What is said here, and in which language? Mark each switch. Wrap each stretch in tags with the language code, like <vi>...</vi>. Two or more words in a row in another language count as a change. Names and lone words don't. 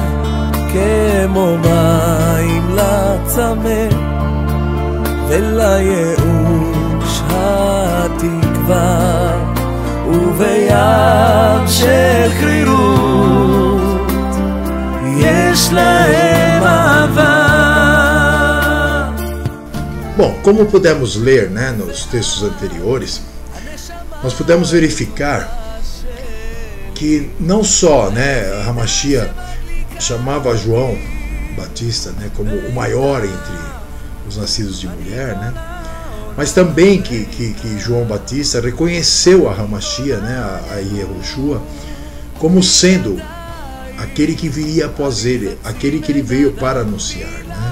<he>כמו מים לצמא ולייאוש התקווה, ובים של קרירות יש lהם אהבה.</he> <pt>Bom, como pudemos ler, né, nos textos anteriores, nós pudemos verificar que não só, né, a Hamashia chamava João Batista, né, como o maior entre os nascidos de mulher, né, mas também que João Batista reconheceu a Hamashia, né, a Yehoshua, como sendo aquele que viria após ele, aquele que ele veio para anunciar, né.</pt>